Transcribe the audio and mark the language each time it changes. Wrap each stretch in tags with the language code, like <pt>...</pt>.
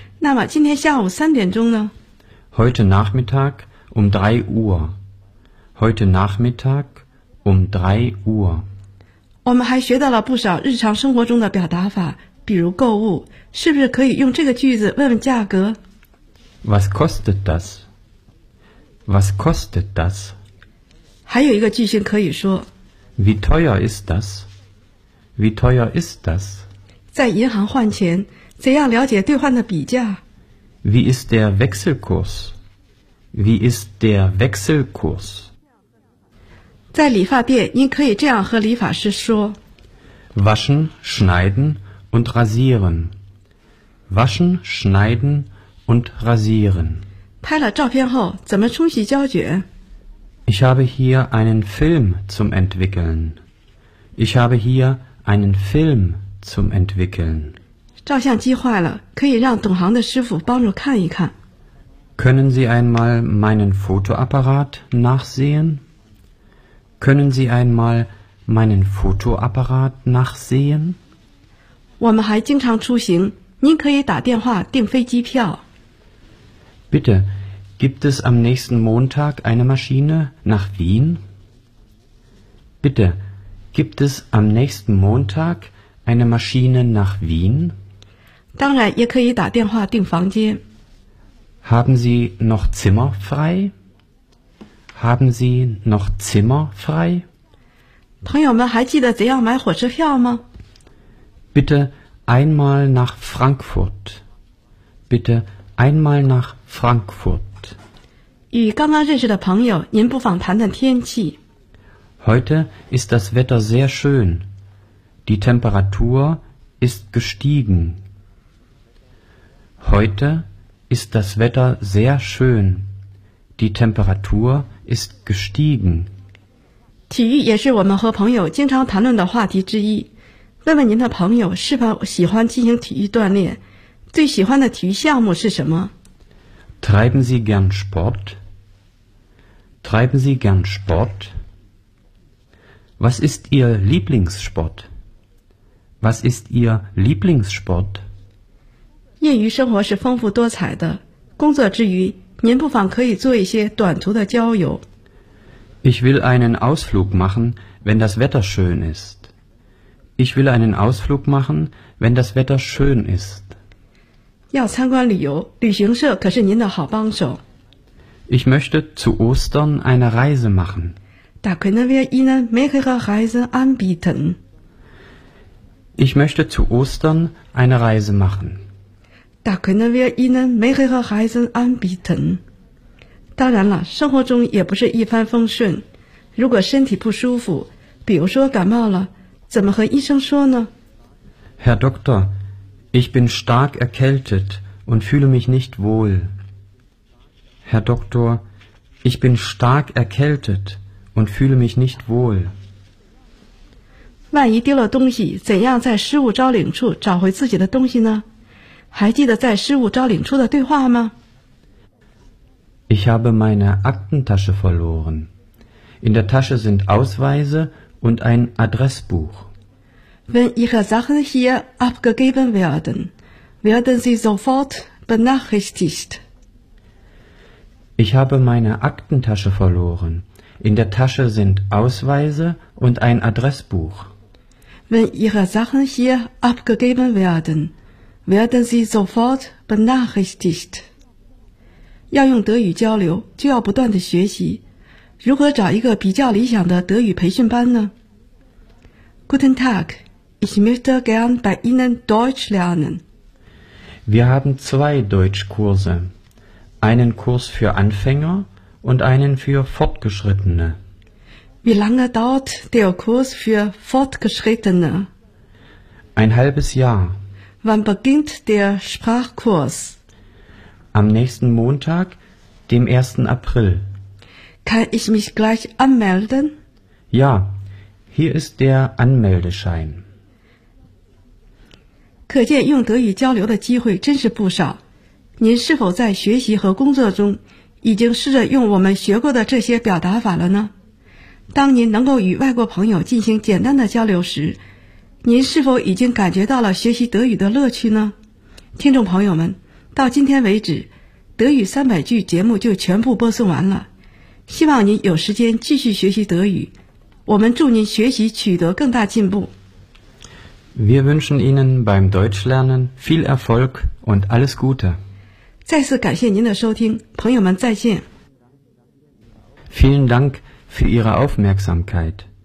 <zh>那么今天下午三点钟呢？</zh> <de>Heute Nachmittag um 3 Uhr. Heute Nachmittag um 3 Uhr.</de> <zh>我们还学到了不少日常生活中的表达法，比如购物，是不是可以用这个句子问问价格？</zh> <de>Was kostet das? Was kostet das?</de> <zh>还有一个句型可以说</zh> <de>Wie teuer ist das? Wie teuer ist das?</de> <zh>在银行换钱，怎样了解兑换的比价？</zh> <de>Wie ist der Wechselkurs? Wie ist der Wechselkurs?</de> <zh>在理发店，您可以这样和理发师说</zh> <de>Waschen, schneiden und rasieren. Waschen, schneiden und rasieren.</de> <zh>拍了照片后，怎么冲洗胶卷？</zh> <de>Ich habe hier einen Film zum Entwickeln. Ich habe hier einen Film zum Entwickeln.</de> <zh>照相机坏了，可以让懂行的师傅帮助看一看。</zh> <de>Können Sie einmal meinen Fotoapparat nachsehen? Können Sie einmal meinen Fotoapparat nachsehen?</de> <zh>我们还经常出行，您可以打电话订飞机票。</zh> <de>Bitte. Gibt es am nächsten Montag eine Maschine nach Wien? Bitte, gibt es am nächsten Montag eine Maschine nach Wien?</de> <zh>当然也可以打电话订房间。</zh> <de>Haben Sie noch Zimmer frei? Haben Sie noch Zimmer frei?</de> <zh>朋友们还记得怎样买火车票吗？</zh> <de>Bitte einmal nach Frankfurt. Bitte einmal nach Frankfurt.</de> <zh>与刚刚认识的朋友，您不妨谈谈天气。</zh> <de>Heute ist das Wetter sehr schön. Die Temperatur ist gestiegen. Heute ist das Wetter sehr schön. Die Temperatur ist gestiegen.</de> <zh>体育也是我们和朋友经常谈论的话题之一。问问您的朋友是否喜欢进行体育锻炼，最喜欢的体育项目是什么？</zh> <de>Treiben Sie gern Sport? Treiben Sie gern Sport? Was ist Ihr Lieblingssport? Was ist Ihr Lieblingssport?</de> <zh>业余生活是丰富多彩的，工作之余，您不妨可以做一些短途的郊游。</zh> <de>Ich will einen Ausflug machen, wenn das Wetter schön ist. Ich will einen Ausflug machen, wenn das Wetter schön ist.</de> <zh>要参观旅游，旅行社可是您的好帮手。</zh> <de>Ich möchte zu Ostern eine Reise machen. Da können wir Ihnen mehrere Reisen anbieten. Ich möchte zu Ostern eine Reise machen. Da können wir Ihnen mehrere Reisen anbieten.</de> <zh>当然了，生活中也不是一帆风顺。如果身体不舒服，比如说感冒了，怎么和医生说呢？</zh> <de>Herr Doktor,Ich bin stark erkältet und fühle mich nicht wohl. Herr Doktor, ich bin stark erkältet und fühle mich nicht wohl.</de> <zh>万一丢了东西，怎样在失物招领处找回自己的东西呢？还记得在失物招领处的对话吗？</zh> <de>Ich habe meine Aktentasche verloren. In der Tasche sind Ausweise und ein Adressbuch. Wenn Ihre Sachen hier abgegeben werden, werden Sie sofort benachrichtigt. Ich habe meine Aktentasche verloren. In der Tasche sind Ausweise und ein Adressbuch. Wenn Ihre Sachen hier abgegeben werden, werden Sie sofort benachrichtigt.</de> <zh>要用德语交流，就要不断的学习。如何找一个比较理想的德语培训班呢？</zh> <de>Guten Tag. Ich möchte gern bei Ihnen Deutsch lernen. Wir haben zwei Deutschkurse. Einen Kurs für Anfänger und einen für Fortgeschrittene. Wie lange dauert der Kurs für Fortgeschrittene? Ein halbes Jahr. Wann beginnt der Sprachkurs? Am nächsten Montag, dem 1. April. Kann ich mich gleich anmelden? Ja, hier ist der Anmeldeschein.</de> <zh>可见用德语交流的机会真是不少。您是否在学习和工作中已经试着用我们学过的这些表达法了呢？当您能够与外国朋友进行简单的交流时，您是否已经感觉到了学习德语的乐趣呢？听众朋友们，到今天为止，德语三百句节目就全部播送完了。希望您有时间继续学习德语，我们祝您学习取得更大进步。</zh> <de>Wir wünschen Ihnen beim Deutschlernen viel Erfolg und alles Gute.</de> <zh>再次感谢您的收听，朋友们再见。</zh> <de>Vielen Dank für Ihre Aufmerksamkeit.</de>